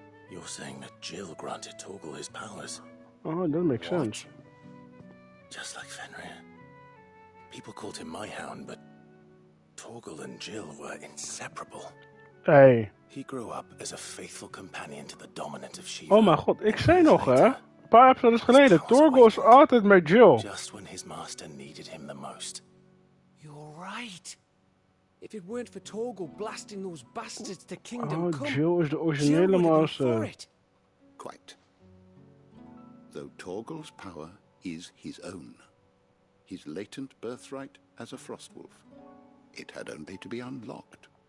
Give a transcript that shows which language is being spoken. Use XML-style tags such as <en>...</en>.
<en>You're saying that Jill granted Torgal his powers? Oh, that makes sense. Just like Fenrir. People called him my hound, but Torgal and Jill were inseparable. Hey. He grew up as a faithful companion to the dominant of Shiva.</en> <nl>Oh mijn god, ik zei nog hè, een paar episodes geleden, Torgal is altijd met Jill.</nl> <en>Just when his master needed him the most. You're right. If it weren't for Torgal blasting those bastards to Kingdom Come,</en> <nl>Jill is de originele master.</nl> <en>Quite. Though Torgal's power is his own, his latent birthright as a frostwolf, it had only to be unlocked.</en>